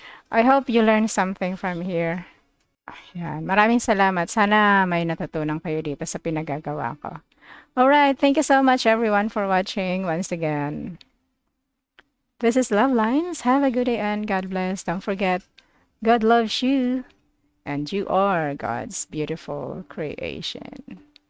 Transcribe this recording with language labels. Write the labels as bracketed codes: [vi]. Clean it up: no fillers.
[en] I hope you learned something from here. [tl] Yan. Maraming salamat. Sana may natutunan kayo dito sa pinagagawa ko. [en] Alright. Thank you so much everyone for watching once again. This is LuvLiNes. Have a good day and God bless. Don't forget, God loves you and you are God's beautiful creation.